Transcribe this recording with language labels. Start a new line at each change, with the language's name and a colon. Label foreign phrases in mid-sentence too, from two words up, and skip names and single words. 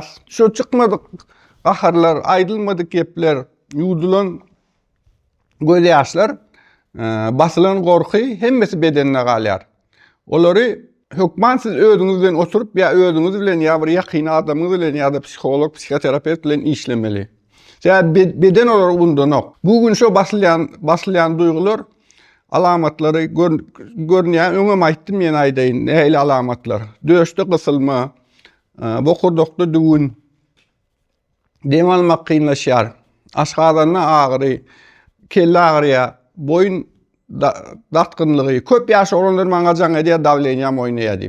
Turkmen: Şu çykmadyk gaharlar, aýdylmadyk gepler, ýudulan göz ýaşlar, basylan gorky hemmesi bedenine galýar. Olary hökman siz özüňiz bilen oturup ya özüňiz bilen ya bir ýakyny adamyňyz bilen ya da psikolog, psikoterapewt bilen işlemeli. Beden olarak bundan ok. Bugün şu basylýan duygular alamatlary görnýän öňem aýtdym men aýdaýyn. Nähili alamatlar? Döşde gysylma, bokurdokda düğün, dem almak kynlaşýar, aşgadanna agyry, kelle agyrýa, boyun datkynlygy, köp ýaş olanlar maňa jaň edýär davleniýam oýnaýar diýip.